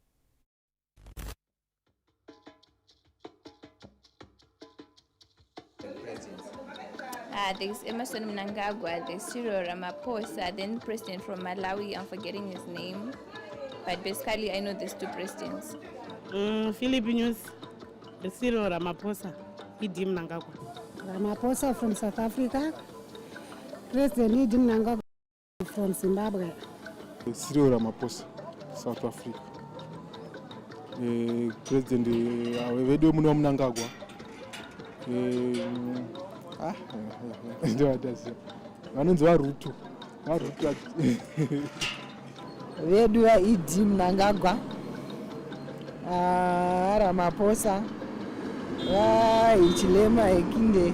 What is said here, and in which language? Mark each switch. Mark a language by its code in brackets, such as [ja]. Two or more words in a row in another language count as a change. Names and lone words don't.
[en] There's Emerson Mnangagwa, there's Cyril Ramaphosa, then president from Malawi, I'm forgetting his name. But basically, I know there's 2 presidents. Filipinos, Cyril Ramaphosa, Idi Mnangagwa. Ramaphosa from South Africa, President Idi Mnangagwa from Zimbabwe. Cyril Ramaphosa, South Africa. [sn] President Mnangagwa, ndovataziva vanonzi varutu vedu vaidi Mnangagwa, Ramaphosa, Hichilema Hekinde.